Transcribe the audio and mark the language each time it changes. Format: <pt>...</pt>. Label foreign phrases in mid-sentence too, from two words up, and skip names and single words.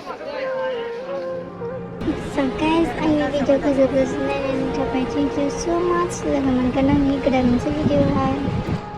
<en>So guys,</en> <brx>आंनि भिडिअखौ जोबजासिम नायनायनि थाखाय</brx> <en>thank you so much।</en> <brx>लोगो मोनगोन आंनि गोदान मोनसे भिडिअआवहाय।</brx>